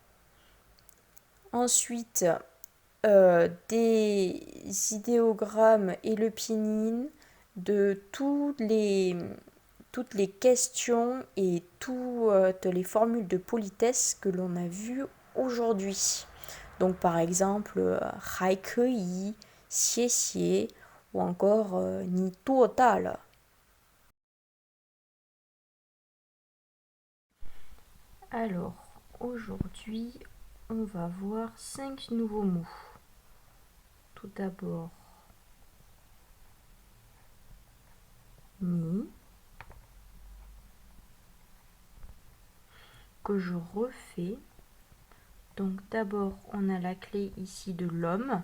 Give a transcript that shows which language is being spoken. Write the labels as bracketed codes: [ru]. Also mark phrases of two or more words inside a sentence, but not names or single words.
[fr] Ensuite, des idéogrammes et le pinyin de toutes les questions et toutes les formules de politesse que l'on a vues aujourd'hui. Donc par exemple, [zh] 还可以, 谢谢 [fr] ou encore [zh] 你多大了. [fr] Alors, aujourd'hui, on va voir 5 nouveaux mots. Tout d'abord, ni, que je refais Donc d'abord, on a la clé ici de l'homme.